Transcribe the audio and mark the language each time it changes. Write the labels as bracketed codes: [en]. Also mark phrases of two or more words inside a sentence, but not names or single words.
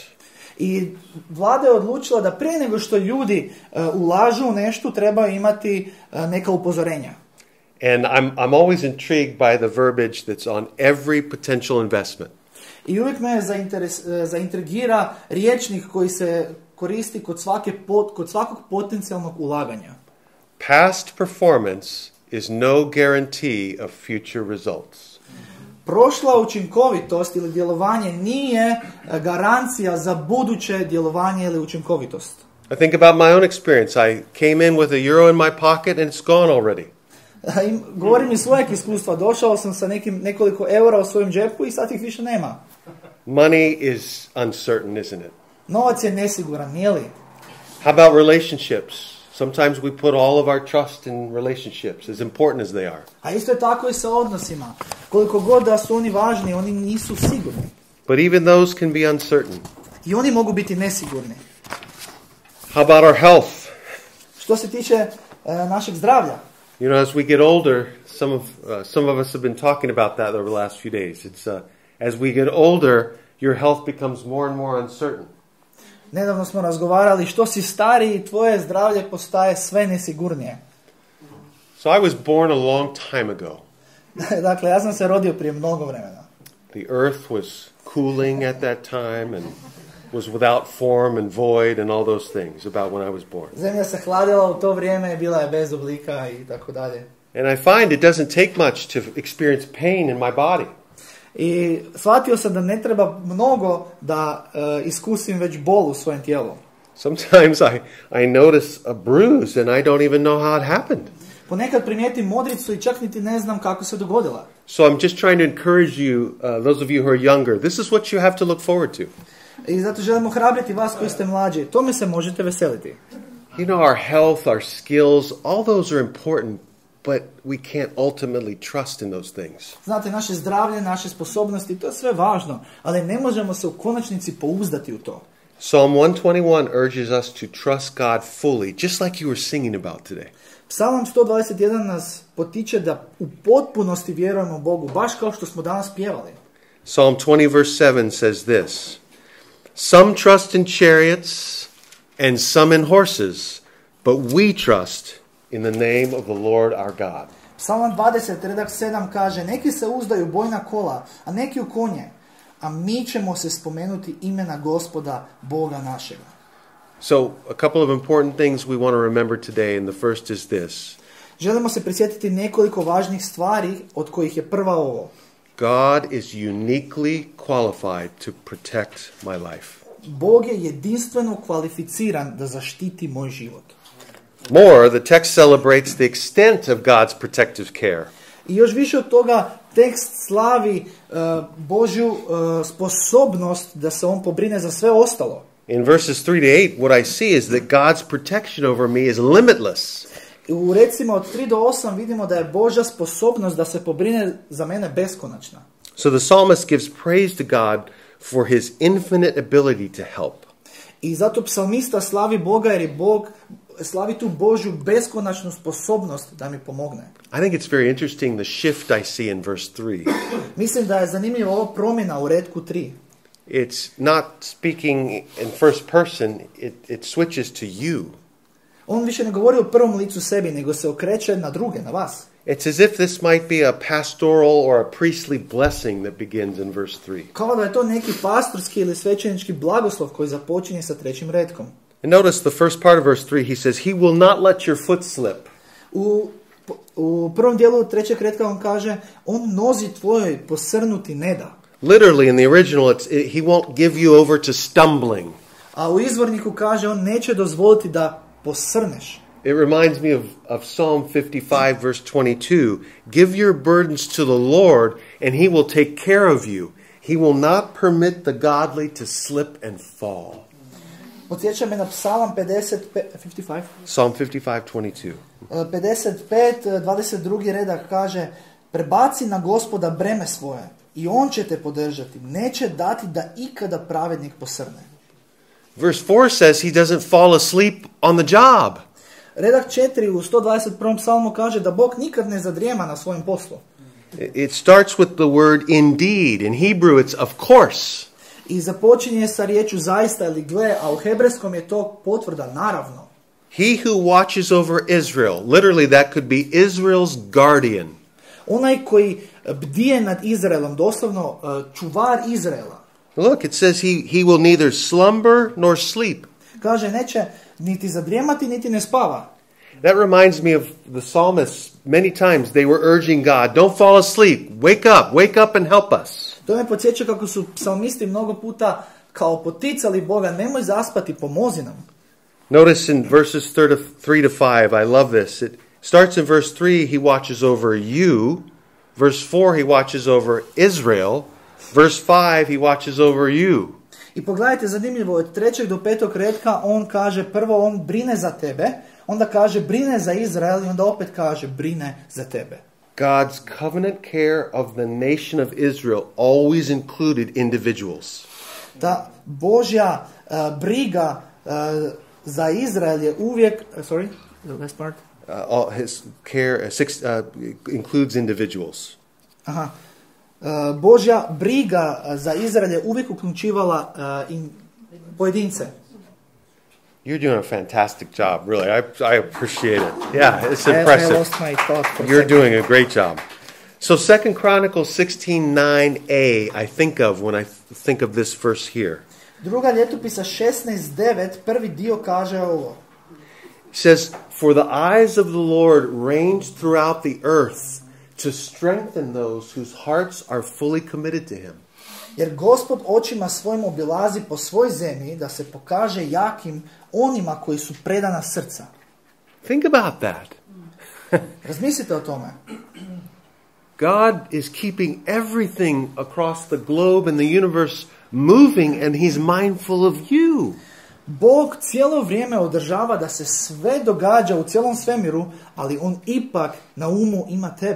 [hr] I vlada je odlučila da prije nego što ljudi ulažu u nešto, treba imati neka upozorenja. [en] And I'm always intrigued by the verbiage that's on every potential investment. [hr] I uvijek me zaintrigira riječnik koji se koristi kod svakog potencijalnog ulaganja. [en] Past performance is no guarantee of future results. [hr] Prošla učinkovitost ili djelovanje nije garancija za buduće djelovanje ili učinkovitost. [en] I think about my own experience. I came in with €1 in my pocket and it's gone already. [hr] Govorim iz svojeg iskustva. Došao sam sa nekoliko eura u svojem džepu i sad ih više nema. [en] Money is uncertain, isn't it? [hr] Novac je nesiguran, nije li? [en] How about relationships? Sometimes we put all of our trust in relationships, as important as they are. [hr] A isto je tako i sa odnosima. Koliko god da su oni važni, oni nisu sigurni. [en] But even those can be uncertain. [hr] I oni mogu biti nesigurni. [en] How about our health? [hr] Što se tiče našeg zdravlja? [en] You know, as we get older, some of us have been talking about that over the last few days. It's as we get older, your health becomes more and more uncertain. [hr] Nedavno smo razgovarali, što si stariji, tvoje zdravlje postaje sve nesigurnije. [en] So I was born a long time ago. [hr] Dakle, ja sam se rodio prije mnogo vremena. [en] The earth was cooling at that time and was without form and void and all those things about when I was born. [hr] Zemlja se hladila u to vrijeme, bila je bez oblika i tako dalje. [en] And I find it doesn't take much to experience pain in my body. [hr] I shvatio sam da ne treba mnogo da iskusim već bol u svojem tijelu. [en] Sometimes I notice a bruise and I don't even know how it happened. [hr] Ponekad primijetim modricu i čak niti ne znam kako se dogodila. [en] So I'm just trying to encourage you, those of you who are younger, this is what you have to look forward to. [hr] I zato želim ohrabriti vas koji ste mlađi. Tome se možete veseliti. [en] You know, our health, our skills, all those are important, but we can't ultimately trust in those things. [hr] Znate, naše zdravlje, naše sposobnosti, to je sve važno, ali ne možemo se u konačnici pouzdati u to. [en] Psalm 121 urges us to trust God fully, just like you were singing about today. [hr] Psalam 121 nas potiče da u potpunosti vjerujemo Bogu, baš kao što smo danas pjevali. [en] Psalm 20 verse 7 says this: Some trust in chariots and some in horses, but we trust in the name of the Lord our God. [hr] Psalam 20, redak 7 kaže, neki se uzdaju u bojna kola, a neki u konje, a mi ćemo se spomenuti imena Gospoda, Boga našega. [en] So, a couple of important things we want to remember today, and the first is this. [hr] Želimo se prisjetiti nekoliko važnih stvari, od kojih je prva ovo. [en] God is uniquely qualified to protect my life. [hr] Bog je jedinstveno kvalificiran da zaštiti moj život. [en] More, the text celebrates the extent of God's protective care. [hr] I još više od toga, tekst slavi Božju sposobnost da se on pobrine za sve ostalo. [en] In verses 3 to 8, what I see is that God's protection over me is limitless. [hr] U recima od 3 do 8 vidimo da je Božja sposobnost da se pobrine za mene beskonačna. [en] So the psalmist gives praise to God for his infinite ability to help. [hr] I zato psalmista slavi Boga jer je Bog slavi tu Božju beskonačnu sposobnost da mi pomogne. [en] I think it's very interesting the shift I see in verse 3. [hr] Mislim da je zanimljiva ova promjena u retku 3. [en] It's not speaking in first person, it switches to you. [hr] On više ne govori u prvom licu sebi, nego se okreće na druge, na vas. [en] It's as if this might be a pastoral or a priestly blessing that begins in verse 3. [hr] Kao da je to neki pastorski ili svećenički blagoslov koji započinje sa trećim retkom. [en] And notice the first part of verse 3, he says, he will not let your foot slip. [hr] U prvom dijelu trećeg retka on kaže, on nozi tvojoj posrnuti ne da. [en] Literally in the original, he won't give you over to stumbling. [hr] A u izvorniku kaže, on neće dozvoliti da posrneš. [en] It reminds me of Psalm 55, verse 22. Give your burdens to the Lord, and he will take care of you. He will not permit the godly to slip and fall. [hr] Podsjeća me na Psalam 55. [en] Psalm 55, 22. 55, 22. [hr] redak kaže, prebaci na Gospoda breme svoje i on će te podržati. Neće dati da ikada pravednik posrne. [en] Verse 4 says he doesn't fall asleep on the job. [hr] Redak 4 u 121. psalmu kaže da Bog nikad ne zadrijema na svojem poslu. [en] It starts with the word indeed. In Hebrew it's of course. [hr] I započinje sa riječju zaista ili gle, a u hebrejskom je to potvrda naravno. [en] He who watches over Israel, literally that could be Israel's guardian. [hr] Onaj koji bdije nad Izraelom, doslovno čuvar Izraela. [en] Look, it says he will neither slumber nor sleep. [hr] Kaže, neće niti zadrijemati, niti ne spava. [en] That reminds me of the psalmists. Many times they were urging God, don't fall asleep, wake up and help us. [hr] To me podsjeća kako su psalmisti mnogo puta kao poticali Boga, nemoj zaspati, pomozi nam. [en] Notice in verses 3 to 5, I love this. It starts in verse 3, he watches over you. Verse 4, he watches over Israel. Verse 5, he watches over you. [hr] I pogledajte, zanimljivo, od 3. do 5. redka on kaže, prvo on brine za tebe, onda kaže brine za Izrael i onda opet kaže brine za tebe. [en] God's covenant care of the nation of Israel always included individuals. [hr] Ta Božja briga za Izrael je uvijek, [en] sorry, the last part. His care includes individuals. Aha. [hr] Božja briga za Izrael je uvijek uključivala pojedince. [en] You're doing a fantastic job, really. I appreciate it. Yeah, it's impressive. I lost my thought for You're doing a great job. So 2 Chronicles 16:9a, I think of when I think of this verse here. [hr] Druga ljetopisa 16:9, prvi dio kaže ovo. [en] It says, "For the eyes of the Lord range throughout the earth to strengthen those whose hearts are fully committed to him." [hr] Jer Gospod očima svojim obilazi po svoj zemlji da se pokaže jakim onima koji su predana srca. [en] Think about that. [hr] Razmislite o tome. [en] God is keeping everything across the globe and the universe moving, and he's mindful of you. [hr] Bog cijelo vrijeme održava da se sve događa u cijelom svemiru, ali on ipak na umu ima tebe.